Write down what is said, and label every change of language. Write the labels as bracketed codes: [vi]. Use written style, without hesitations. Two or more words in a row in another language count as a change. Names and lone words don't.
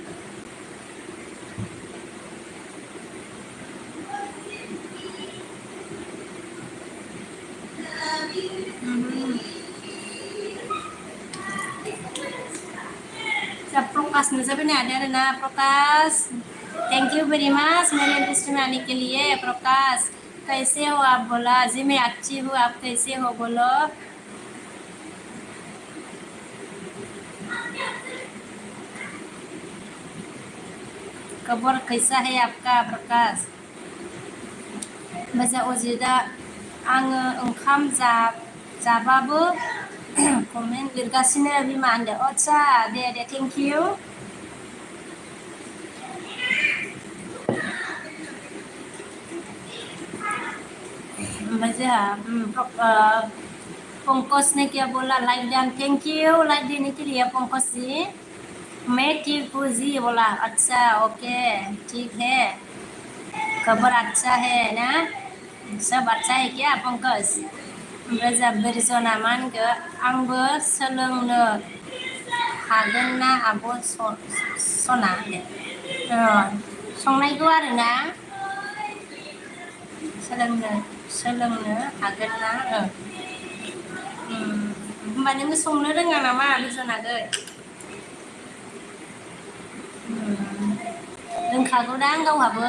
[brx] प्रकाश नुजाफैनो हादों आरोना [hi] प्रकाश [en] thank you very much [hi] मेरे लिस्ट में आने के लिए प्रकाश कैसे हो आप बोला जी मैं अच्छी हूँ आप कैसे हो बोलो खबर कैसा है आपका [brx] प्रकाश ओमफ्राय अजितआ आङो ओंखाम जाबाबो कमेन्ट लिरगासिनो बिमा होनदों आदसा दे [en] thank you [brx] ओमफ्राय जोंहा [hi] पंकज ने क्या बोला [en] like done thank you like [hi] देने के लिए पंकज जी मैं ठीक हूँ जी बोला अच्छा ओके ठीक है खबर अच्छा है ना सब अच्छा है क्या पंकज [brx] ओमफ्राय जोंहा बिरजना मा होनखो आंबो सोलोंनो हागोन ना आब' सना संनायखौ आरोना सोलोंनो हागोन ना होमबा नोङो संनो रोङा नामा बिरजनागै रोंखागौदां गावहाबो